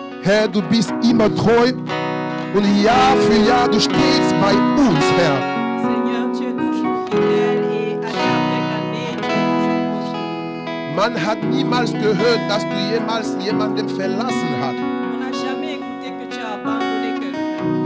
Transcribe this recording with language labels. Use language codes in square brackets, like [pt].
[de] Herr, du bist immer treu und Jahr für Jahr, du stehst bei uns, Herr. [fr] Seigneur, tu es toujours fidèle et année après année, tu es toujours proche de nous. [de] Man hat niemals gehört, dass du jemals jemanden verlassen hast. [fr] On n'a jamais écouté que tu as abandonné quelqu'un.